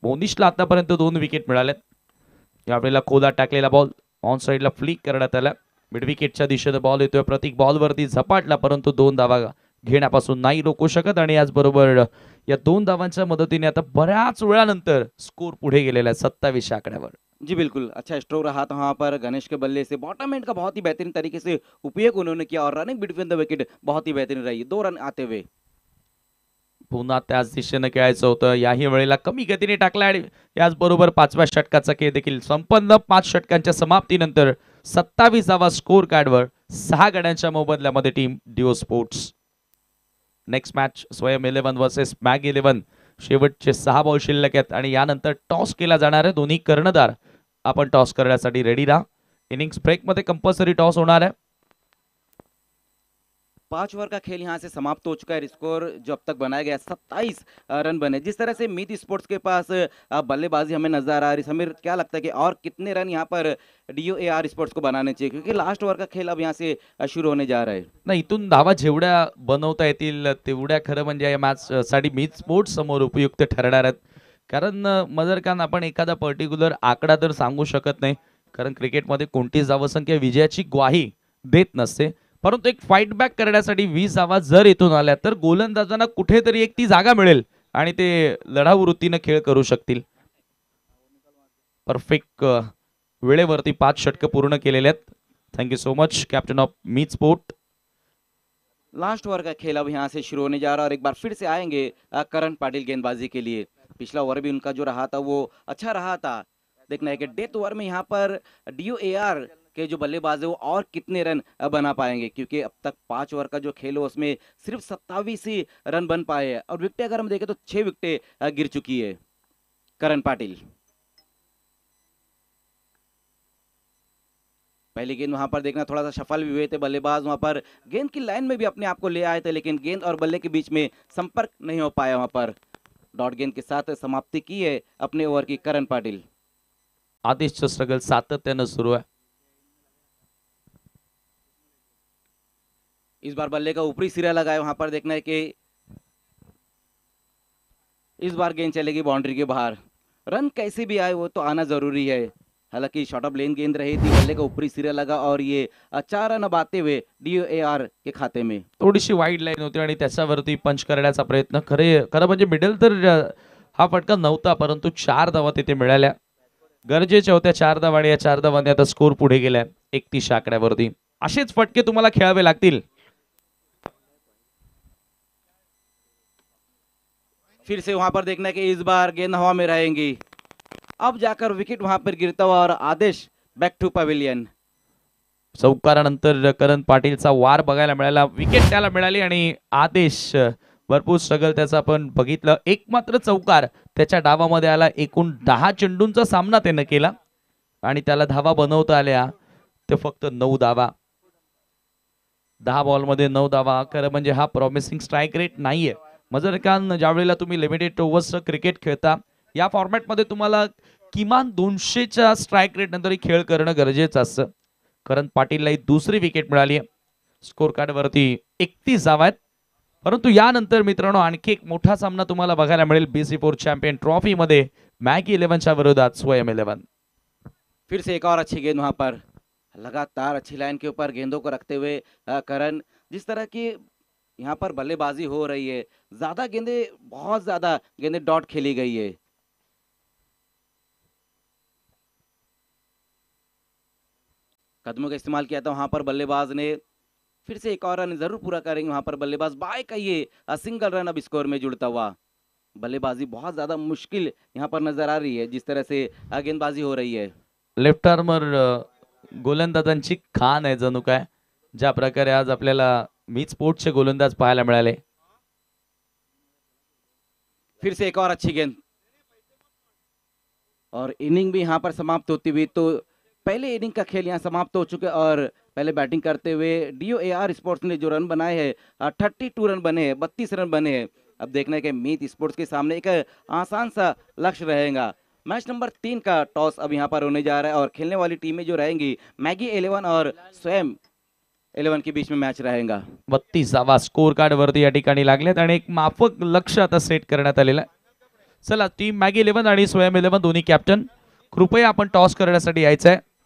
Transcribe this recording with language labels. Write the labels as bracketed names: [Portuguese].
[Marathi] मोनिशला आतापर्यंत 2 विकेट मिळाल्यात. यावेळेला खोदा टाकलेला बॉल ऑन साइडला फ्लिक करण्यात आला. मिड विकेटच्या दिशेने बॉल येतोय. प्रतीक बॉलवरती झपाटला परंतु 2 धावा घेण्यापासून नाही रोखू शकत आणि याचबरोबर या 2 धावांच्या मदतीने आता बऱ्याच वेळानंतर स्कोर पुढे गेलेला आहे 27 आकड्यावर. [Hindi] जी बिल्कुल, अच्छा स्ट्रोक रहा था वहां पर गणेश के बल्ले से. बॉटम एंड का बहुत ही बेहतरीन तरीके से उपयोग उन्होंने किया और रनिंग बिटवीन द विकेट बहुत ही बेहतरीन रही. 2 रन आते हुए. [Marathi] पुन्हा त्याच दिशेने खेळायचं होतं. याही वेळेला कमी गतीने टाकला आणि याचबरोबर 5व्या षटकाचा खेळ देखील संपन्न. 5 षटकांच्या समाप्तीनंतर 27वा स्कोर कार्डवर 6 गड्यांच्या मोबदल्यामध्ये team Dio sports. Next match स्वयं 11 वर्सेस बॅग 11. शेवटचे 6 बॉल शिल्लक आहेत आणि यानंतर टॉस केला जाणार आहे. दोन्ही कर्णधार आपण टॉस करण्यासाठी रेडी राहा. इनिंग्स ब्रेक मध्ये कंपल्सरी टॉस होणार आहे. [Hindi] 5 ओवर का खेल यहाँ से समाप्त हो चुका है. स्कोर जो अब तक बनाया गया 27 रन बने. जिस तरह से मीत स्पोर्ट्स के पास बल्लेबाजी हमें नजर आ रही. समीर, क्या लगता है कि और कितने रन यहाँ पर DOAR स्पोर्ट्स को बनाने चाहिए, क्योंकि लास्ट ओवर का खेल अब यहाँ से शुरू होने जा रहा है. [Marathi] नाही, इथून धावा जेवढ्या बनवता येतील तेवढ्या खरं म्हणजे या मॅच साठी मीत स्पोर्ट्स समोर उपयुक्त ठरणार आहेत. कारण मजर खान, आपण एखादा पर्टिक्युलर आकडा तर सांगू शकत नाही, कारण क्रिकेटमध्ये कोणतीच धावसंख्या विजयाची ग्वाही देत नसते. परंतु एक फाईट बॅक करण्यासाठी 20 धावा जर इथून आल्या तर गोलंदाजांना कुठेतरी एक ती जागा मिळेल आणि ते लढाऊ वृत्तीने खेळ करू शकतील. परफेक्ट वेळेवरती 5 षटक पूर्ण केलेले आहेत. [English] Thank you so much captain of Meet sport. [Hindi] Last over का खेल अब यहाँ से शुरू होने जा रहा है और एक बार फिर से आएंगे करण पाटिल गेंदबाजी के लिए. पिछला ओवर भी उनका जो रहा था वो अच्छा रहा था. देखना है कि डेथ ओवर में यहाँ पर DOAR के जो बल्लेबाज है वो और कितने रन बना पाएंगे, क्योंकि अब तक 5 ओवर का जो खेल है उसमें सिर्फ 27 ही रन बन पाए हैं और विकेटें अगर हम देखें तो 6 विकेटें गिर चुकी है. करण पाटिल. पहली गेंद वहां पर देखना थोड़ा सा सफल भी हुए थे बल्लेबाज, वहां पर गेंद की लाइन में भी अपने आप को ले आए थे, लेकिन गेंद और बल्ले के बीच में संपर्क नहीं हो पाया। वहां पर डॉट गेंद के साथ समाप्ति की है अपने ओवर की करण पाटिल। [Marathi] आदेशचं स्ट्रगल सातत्यानं सुरू आहे. [Hindi] इस बार बल्ले का ऊपरी सिरा लगाए, वहां पर देखना है कि इस बार गेंद चलेगी बाउंड्री के बाहर। रन कैसे भी आए वो तो आना जरूरी है। हालांकि शॉर्ट ऑफ लेन गेंद रही थी, बल्ले का ऊपरी सिरा लगा और ये 4 रन अब आते हुए DOAR के खाते में। [Marathi] थोडीशी वाईड लाईन होती आणि त्याच्यावरती पंच करण्याचा प्रयत्न खरं म्हणजे मिडल तर हा फटका नव्हता, परंतु 4 धावा तिथे मिळाल्या. गरजेच्या होत्या 4 धावा आणि या 4 धावांनी आता स्कोर पुढे गेलाय 31 आकड्यावरती. असेच फटके तुम्हाला खेळावे लागतील. [Hindi] फिर से वहां पर देखना है कि इस बार गेंद हवा में रहेंगी। अब जाकर विकेट वहां पर गिरता हुआ और आदेश बैक टू पवेलियन। [Marathi] चौकारानंतर करण पाटीलचा वार बघायला मिळाला, विकेट त्याला मिळाली आणि आदेश भरपूर स्ट्रगल त्याचा आपण बघितलं. एक मात्र चौकार त्याच्या डावामध्ये आला. एकूण 10 चेंडूंचा सामना त्यानं केला आणि त्याला धावा बनवता आल्या ते फक्त 9 धावा. 10 बॉलमध्ये 9 धावा. खरं म्हणजे हा प्रॉमिसिंग स्ट्राईक रेट नाहीये. मजर खान, ज्यावेळेला तुम्ही लिमिटेड ओव्हर्सचं क्रिकेट खेळता, या फॉर्मॅटमध्ये तुम्हाला किमान 200च्या स्ट्राईक रेट नंतर खेळ करणं गरजेचं असतं. करण पाटीलला ही दुसरी विकेट मिळाली आहे. स्कोर कार्ड वरती 31 धावा आहेत. परंतु यानंतर मित्रांनो आणखी एक मोठा सामना तुम्हाला बघायला मिळेल BC4 चॅम्पियन ट्रॉफी मध्ये मॅगी 11च्या विरोधात स्वयं 11. [Hindi] फिर से एक और अच्छी गेंद वहां पर, लगातार अच्छी लाइन के ऊपर गेंदों को रखते हुए करण, जिस तरह की यहाँ पर बल्लेबाजी हो रही है, ज्यादा गेंदे, बहुत ज्यादा गेंदे डॉट खेली गई है। कदमों का इस्तेमाल किया था वहां पर बल्लेबाज ने। फिर से एक और रन जरूर पूरा करेंगे वहां पर बल्लेबाज। बाय का ये सिंगल रन अब स्कोर में जुड़ता हुआ। बल्लेबाजी बहुत ज्यादा मुश्किल यहाँ पर नजर आ रही है, जिस तरह से गेंदबाजी हो रही है। [Marathi] लेफ्ट आर्मर गोलंदाजांची खान आहे जणू काय, ज्या प्रकारे आज आपल्याला मीच स्पोर्ट्सचे गोलंदाज पाहायला मिळाले. [Hindi] फिर से एक और अच्छी गेंद और इनिंग भी यहाँ पर समाप्त होती हुई। तो पहले इनिंग का खेल यहाँ समाप्त हो चुके और पहले बैटिंग करते हुए DOAR स्पोर्ट्स ने जो रन बनाए हैं 32 रन बने हैं, 32 रन बने हैं। अब देखना है कि मीत स्पोर्ट्स के सामने एक आसान सा लक्ष्य रहेगा। मैच नंबर 3 का टॉस अब यहाँ पर होने जा रहा है और खेलने वाली टीमें जो रहेंगी मैगी 11 और स्वयं 11 के बीच में मैच रहेगा। [Marathi] 32 धावा स्कोर कार्ड वरती या ठिकाणी लागल्यात आणि एक माफक लक्ष्य आता सेट करण्यात आलेलं आहे. चला, टीम मॅगी 11 आणि स्वयं 11 दोन्ही कॅप्टन, कृपया आपण टॉस करण्यासाठी यायचं आहे.